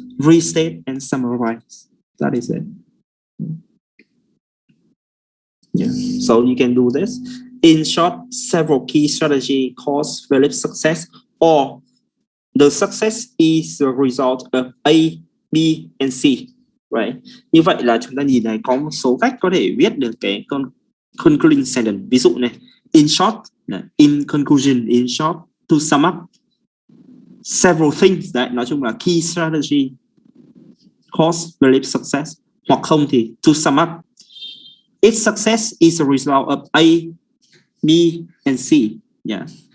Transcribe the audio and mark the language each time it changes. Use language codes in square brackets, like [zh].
[en] Restate and summarize. That is it. Yeah. So you can do this. In short, several key strategy cause Philip's success, or the success is the result of A, B, and C, right? [vi] Như vậy là chúng ta nhìn thấy có một số cách có thể viết được cái concluding sentence. Ví dụ này, [en] in short, in conclusion, in short, to sum up, several things. [vi] Đấy, nói chung là [en] key strategy cause Philip's success. [vi] Hoặc không thì [en] to sum up, its success is a result of A, B, and C. Yeah.